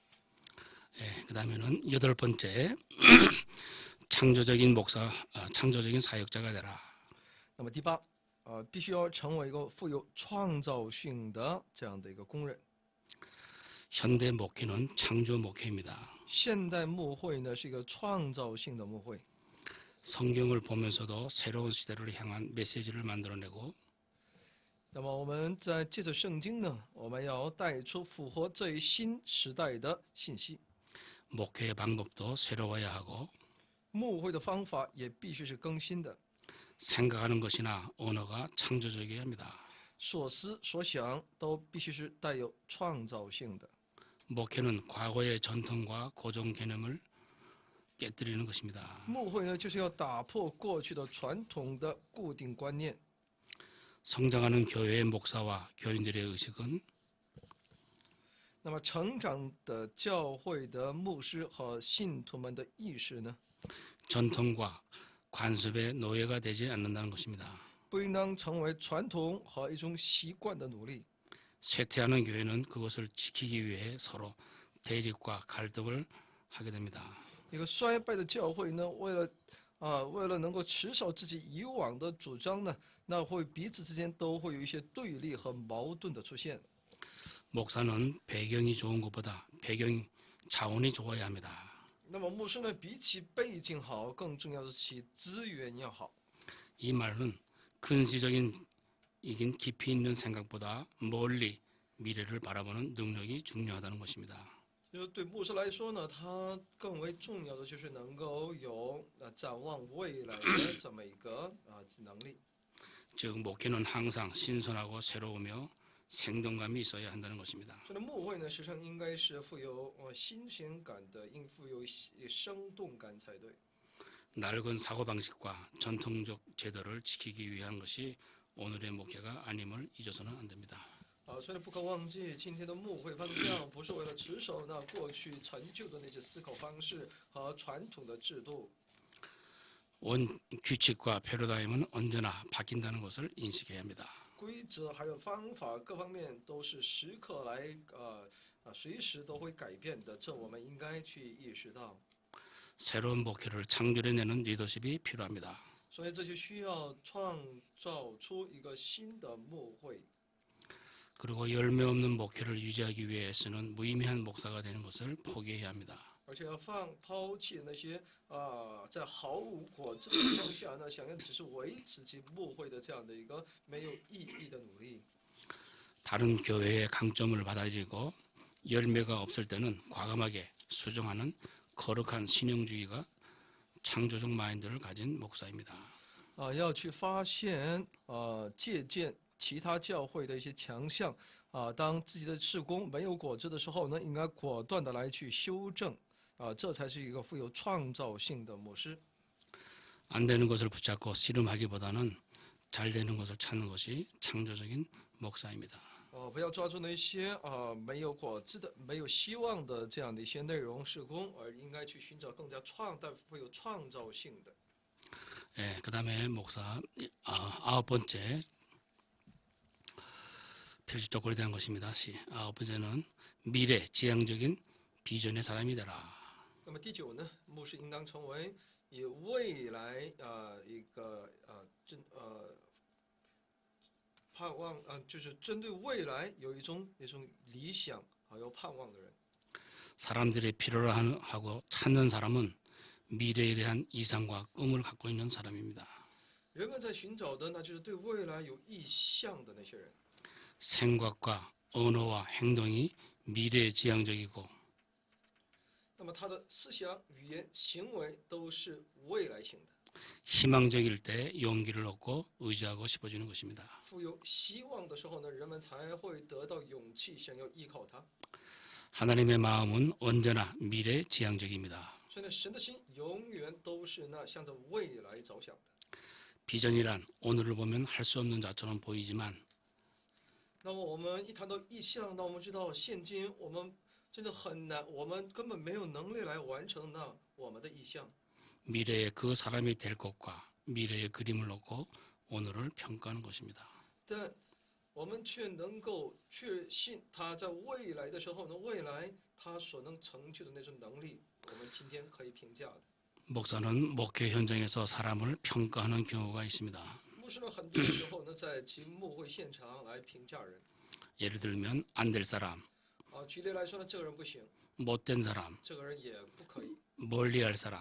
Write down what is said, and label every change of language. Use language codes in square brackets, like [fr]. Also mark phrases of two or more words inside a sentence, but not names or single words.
[ko] 그다음에는 여덟 번째 창조적인 목사, 창조적인 사역자가 되라. [zh] 那么第八，必须要成为一个富有创造性的这样的一个工人。 [ko] 현대 목회는 창조 목회입니다. [zh] 现代牧会呢，是一个创造性的牧会。 [ko] 성경을 보면서도 새로운 시대를 향한 메시지를 만들어내고 [zh] 那么我们在借着圣经呢，我们要带出符合这一新时代的信息。 [ko] 목회의 방법도 새로워야 하고 [zh] 牧会的方法也必须是更新的， [ko] 생각하는 것이나 언어가 창조적이어야 합니다. [zh] 所思所想都必须是带有创造性的。 [ko] 목회는 과거의 전통과 고정 개념을 깨뜨리는 것입니다. [zh] 牧会呢，就是要打破过去的传统的固定观念。 [ko] 성장하는 교회의 목사와 교인들의 의식은 [zh] 那么，成长的教会的牧师和信徒们的意识呢， [ko] 전통과 관습의 노예가 되지 않는다는 것입니다. [zh] 不应当成为传统和一种习惯的努力。 [ko] 쇠퇴하는 교회는 그것을 지키기 위해 서로 대립과 갈등을 하게 됩니다. [zh] 一个衰败的教会呢，为了能够持守自己以往的主张呢，那会彼此之间都会有一些对立和矛盾的出现。 [ko] 목사는 배경이 좋은 것보다 배경 자원이 좋아야 합니다. [zh] 那么牧师呢，比起背景好，更重要的是其资源要好。 [ko] 이 말은 근시적인 깊이 있는 생각보다 멀리 미래를 바라보는 능력이 중요하다는 것입니다. [zh] 就是对牧师来说呢，他更为重要的就是能够有展望未来的这么一个能力。 [ko] 즉 목회는 항상 신선하고 새로우며 생동감이 있어야 한다는 것입니다. [zh] 所以呢，牧会呢，实际上应该是富有新鲜感的，应富有生动感才对。 [ko] 낡은 사고방식과 전통적 제도를 지키기 위한 것이 오늘의 목회가 아님을 잊어서는 안 됩니다. [zh] 所以呢，不可忘记今天的牧会方向不是为了持守那过去陈旧的那些思考方式和传统的制度。 [ko] 온 규칙과 패러다임은 언제나 바뀐다는 것을 인식해야 합니다. [zh] 规则还有方法各方面都是时刻来随时都会改变的，这我们应该去意识到。 [ko] 새로운 목회를 창조해내는 리더십이 필요합니다. [zh] 所以这就需要创造出一个新的牧会。 [ko] 그리고 열매 없는 목회를 유지하기 위해 애쓰는 무의미한 목사가 되는 것을 포기해야 합니다. [zh] 而且要抛弃那些在毫无果子的情况下呢，想要只是维持其牧会的这样的一个没有意义的努力。 [ko] 다른 교회의 강점을 받아들이고 열매가 없을 때는 과감하게 수정하는 거룩한 신용주의가 창조적 마인드를 가진 목사입니다. [zh] 要去发现借鉴其他教会的一些强项当自己的事工没有果子的时候呢，应该果断的来去修正这才是一个富有创造性的牧师。 [ko] 안 되는 것을 붙잡고 씨름하기보다는 잘 되는 것을 찾는 것이 창조적인 목사입니다. [zh] 不要抓住那些没有果子的、没有希望的这样的一些内容事工，而应该去寻找更加但富有创造性的。 [ko] 예, 그다음에 목사 9번째 필수적으로 대한 것입니다. 9번째는 미래 지향적인 비전의 사람이 되라. [zh] 那么第9呢，牧师应当成为以未来一个盼望就是针对未来有一种理想还有盼望的人。 [ko] 사람들이 필요로 하고 찾는 사람은 미래에 대한 이상과 꿈을 갖고 있는 사람입니다. [zh] 人们在寻找的，那就是对未来有意向的那些人。 [ko] 생각과 언어와 행동이 미래 지향적이고 [zh] 那么他的思想、语言、行为都是未来性的。 [ko] 희망적일 때 용기를 얻고 의지하고 싶어지는 것입니다. [zh] 富有希望的时候呢，人们才会得到勇气，想要依靠他。 [ko] 하나님의 마음은 언제나 미래 지향적입니다. [zh] 所以呢，神的心永远都是那向着未来着想的。 [ko] 비전이란 오늘을 보면 할 수 없는 자처럼 보이지만 [zh] 那么我们一谈到意向，那我们知道现今我们真的很难，我们根本没有能力来完成那我们的意向。 [ko] 미래의 그 사람이 될 것과 미래의 그림을 놓고 오늘을 평가하는 것입니다. [zh] 但我们却能够确信他在未来的时候呢，未来他所能成就的那种能力，我们今天可以评价的。 [ko] 목사는 목회 현장에서 사람을 평가하는 경우가 있습니다. [zh] 牧师呢，很多时候呢，在其牧会现场来评价人。 [ko] 예를 들면 안 될 사람, [zh] 举例来说呢，这个人不行， [ko] 못된 사람, [zh] 这个人也不可以， [ko] 멀리할 사람,